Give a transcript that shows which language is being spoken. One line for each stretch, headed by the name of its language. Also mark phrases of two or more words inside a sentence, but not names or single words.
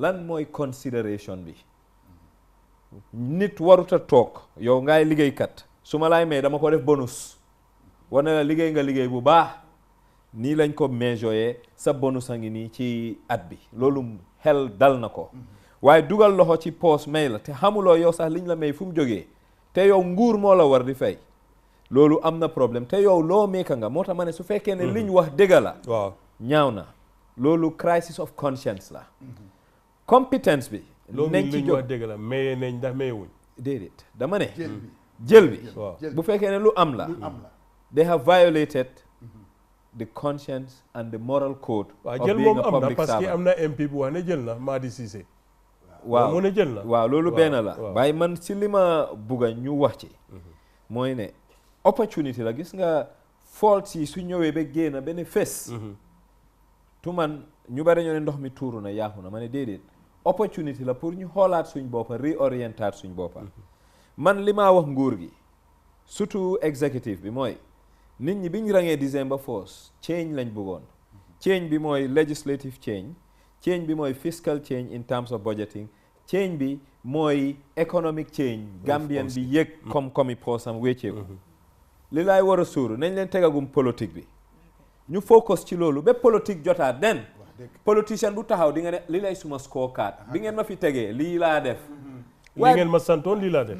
Wolof: lan mooy consideration bi nit waruta toog yow ngay liggéeykat su ma laay may dama ko def bonus wane la liggéey nga liggéey bu baax nii lañ ko mesuré sa bonus a ngi nii ci at bi loolu xel dal na ko waaye dugal loxo ci poos may la te xamuloo yow sax liñ la may fu mu jógee te yow nguur moo la war di fay loolu am na problème te yow loo meeka nga moo tax ma ne su fekkee ne liñ wax dëgg la waaw ñaaw na loolu
English: crisis of conscience
Wolof: la competence bi nañ ci liñ wax dëgg la maye nañ ndax mayewuñ déedéet dama ne jël bi bu fekkee ne lu am la
English: they have violated the conscience and the moral code
Wolof: waaw
English: of
Wolof: jël
English: being
Wolof: moom
English: a
Wolof: am na
English: public
French: parce que
English: servant.
Wolof: am na MP bu wax ne jël na Madi Cissé waaw mu ne jël na waaw loolu benn la waaw. waaye man si li ma bugga ñu wax ci mooy ne opportunity la gis nga fault yi su ñëwee ba génn benn fes tu man ñu bari ñoo ne ndox mi tuuru na yaaxu na ma ne déedéet opportunity la pour ñu xoolaat suñ boppa réorientaat suñ boppa man li maa wax nguur gi surtout executive bi mooy nit ñi biñ rangee December 4 change lañ bëggoon change bi mooy legislative change bi mooy
English: fiscal change in terms of budgeting change
Wolof: bi mooy
English: economic change
Wolof: Gambian bi yëg koom-koomi poosam wécceeku li laay war a suuru nañ leen tegagum politique bi ñu focus ci loolu ba politique jotaat den politicien bu taxaw di nga ne li lay suma scorecard bi ngeen ma fi tegee lii laa def li ngeen ma santoon lii laa def